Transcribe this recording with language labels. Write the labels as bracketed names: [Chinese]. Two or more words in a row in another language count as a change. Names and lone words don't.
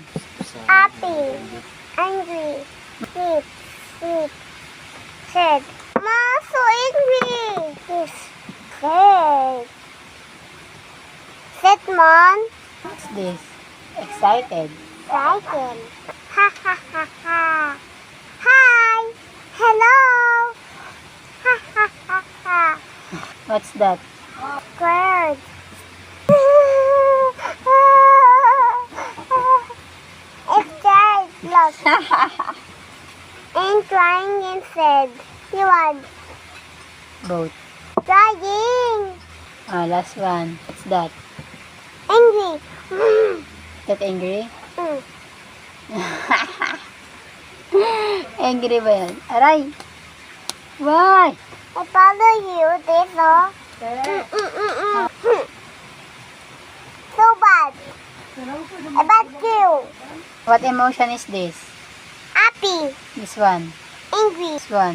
[English] Happy. Angry. Sweet. Sweet. Sad. Ma, so angry. This. Sad. Sad, Mom. What's this? Excited. Excited. Ha ha ha ha. Hi. Hello. Ha ha ha ha. What's that? Bird. It's died. Look. And crying and said, you are Boat. crying. Last one. What's that? Angry. That angry? Mm. [Filipino] Angry ba yan? Aray! [English] Why? I follow you, this oh. So bad. I bad you. What emotion is this? Happy. This one. Angry. This one.